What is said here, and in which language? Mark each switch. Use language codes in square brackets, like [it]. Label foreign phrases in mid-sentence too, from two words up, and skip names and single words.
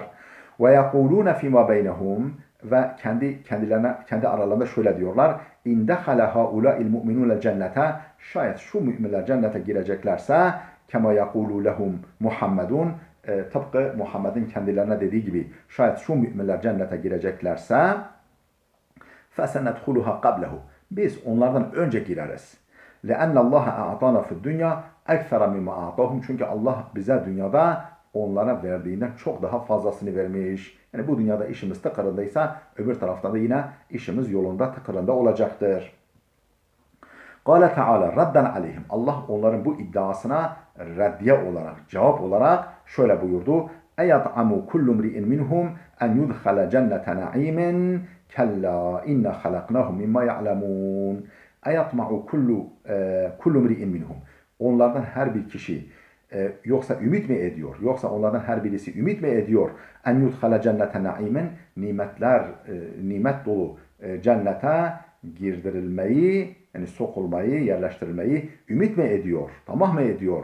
[ar] ويقولون فيما بينهم, [tr] ve kendi aralarında şöyle diyorlar. [ar] إن دخل هؤلاء المؤمنون الجنة, [tr] şayet şu müminler cennete gireceklerse, [ar] كما يقول لهم محمد, [tr] tıpkı Muhammed'in kendilerine dediği gibi, şayet şu müminler cennete gireceklerse [ar] فَسَنَدْخُلُهَا قَبْلَهُ, [tr] biz onlardan önce gireriz. [ar] لَأَنَّ اللّٰهَ اَعْطَانَا فِي الدُّنْيَا اَكْثَرَ مِمَّا اَعْطَاهُمْ, [tr] çünkü Allah bize dünyada onlara verdiğinden çok daha fazlasını vermiş. Yani bu dünyada işimiz tıkırındaysa öbür tarafta da yine işimiz yolunda tıkırında olacaktır. [ar] قَالَ تَعَالَى رَدَّنْ عَلَيْهِمْ, [tr] Allah onların bu iddiasına reddiye olarak, cevap olarak şöyle buyurdu. [ar] اَيَطْعَمُ كُلُّ مْرِئٍ مِنْهُمْ اَنْ يُدْخَلَ جَنَّةَ نَعِيمٍ كَلَّا اِنَّ خَلَقْنَاهُمْ مِمَّا يَعْلَمُونَ اَيَطْمَعُ كُلُّ مْرِئٍ مِنْهُمْ, [tr] onlardan her bir kişi yoksa ümit mi ediyor, yoksa onlardan her birisi ümit mi ediyor, [ar] أن يدخل جنة نعيم, [tr] nimet dolu cennete girdirilmeyi, yani sokulmayı, yerleştirilmeyi ümit mi ediyor, tamah mı ediyor?